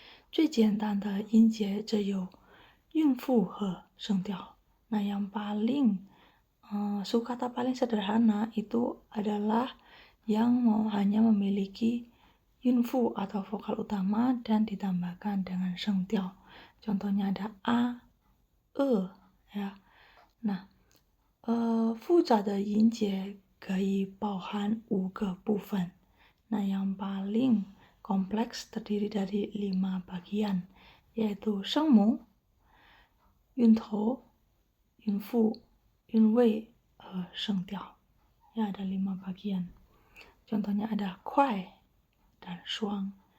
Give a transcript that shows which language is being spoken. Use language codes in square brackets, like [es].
[zh] 最简单的音节只有韵腹和声调。 [id] Nah, yang paling suku kata paling sederhana itu adalah yang hanya memiliki yunfu atau vokal utama dan ditambahkan dengan sengtiao. Contohnya ada a, e ya. [zh] Nah, 复杂的音节可以包含5个部分。 [id] Nah, yang paling kompleks terdiri dari 5 bagian, yaitu sengmu, yuntou, yunfu, yunwei, sengtiao. Ya, ada 5 bagian. Contohnya ada kuai dan shuang.